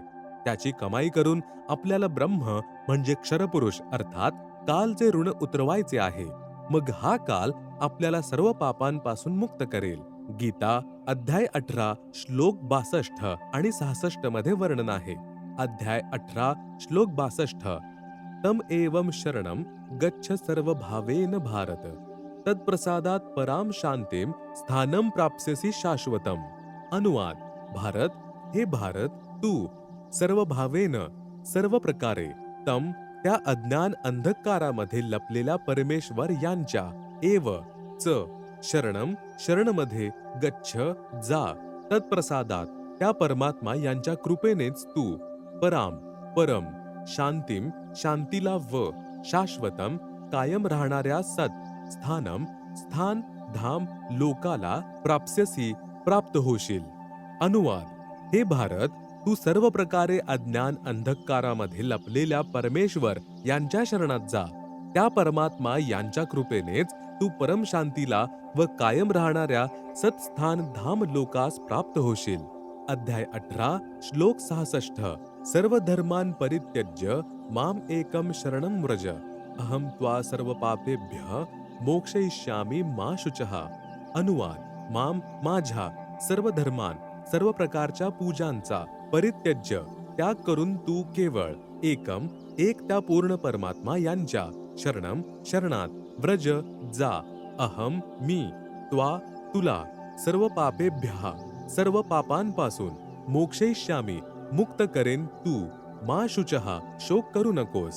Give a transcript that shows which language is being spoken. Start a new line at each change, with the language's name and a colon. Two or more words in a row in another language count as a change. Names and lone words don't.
Marathi: त्याची कमाई करून आपल्याला ब्रह्म म्हणजे क्षरपुरुष अर्थात कालचे ऋण उतरवायचे आहे. मग हा काल आपल्याला सर्व पापांपासून मुक्त करेल. गीता अध्याय 18 श्लोक 62 आणि 66 मध्ये वर्णन आहे. अध्याय 18 श्लोक 62.
Sanskrit: तम एवं शरणम गच्छ सर्व भावेन भारत, तत्प्रसादात पराम शांतीम स्थानम प्राप्स्यसि शाश्वतम.
Marathi: अनुवाद. भारत, हे भारत, तू
Sanskrit: सर्व भावेन
Marathi: सर्व प्रकारे तम त्या अज्ञान अंधकारामध्ये लपलेल्या परमेश्वर यांच्या
Sanskrit: एव च शरणम
Marathi: शरणमध्ये गच्छ जा तत्प्रसादात त्या परमात्मा यांच्या कृपेनेच तू पराम परम शांतीम शांतीला व शाश्वतम कायम राहणाऱ्या सत स्थानम स्थान धाम लोकाला प्राप्स्यसी प्राप्त होशील. अनुवाद. हे भारत, तू सर्व प्रकारे अज्ञान अंधकारामध्ये लपलेल्या परमेश्वर यांच्या शरणात जा. त्या परमात्मा यांच्या कृपेनेच तू परम शांतीला व कायम राहणाऱ्या सत्स्थान धाम लोकास प्राप्त होशील. अध्याय 18 श्लोक 66.
Sanskrit: सर्व धर्मान परित्यज्य माम एकम शरणं व्रज अहम त्वा सर्व पापेभ्यः मोक्षयिष्यामि मा शुचः.
Marathi: अनुवाद: माम माझ्या
Sanskrit: सर्व धर्मान
Marathi: सर्व प्रकारच्या पूजांचा परित्यज्य त्याग करून तू केवळ एकम एक त्या पूर्ण परमात्मा यांच्या शरणम शरणात व्रज जा. अहम मी त्वा तुला
Sanskrit: सर्व पापेभ्यः
Marathi: सर्व पापांपासून मोक्षयिष्यामि मुक्त करेन तू
Sanskrit: मा शुचः
Marathi: शोक करू नकोस.